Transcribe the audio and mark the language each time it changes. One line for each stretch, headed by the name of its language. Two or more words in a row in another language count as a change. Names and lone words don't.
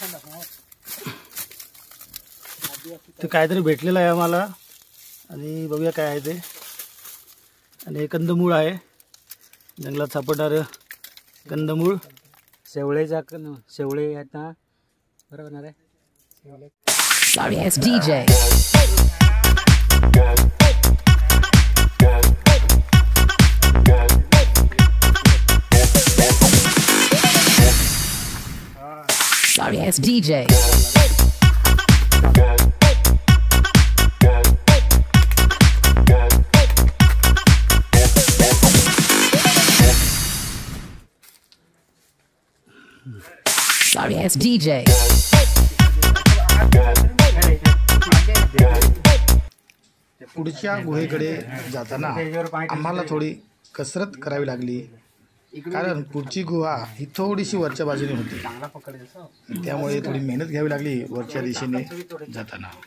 Marathi: ते काहीतरी भेटलेलं आहे आम्हाला आणि बघूया काय आहे ते. आणि हे कंदमूळ आहे, जंगलात सापडणारं कंदमूळ. शेवळे आता बरोबर होणार आहे.
English: Sorry ass DJ. Sorry ass DJ. Sorry ass DJ.
Marathi: पुढच्या गुहेकडे जाताना आम्हाला थोडी कसरत करावी लागली, कारण पुढची गुहा ही थोडीशी वरच्या बाजूने होती, त्यामुळे थोडी मेहनत घ्यावी लागली वरच्या दिशेने जाताना.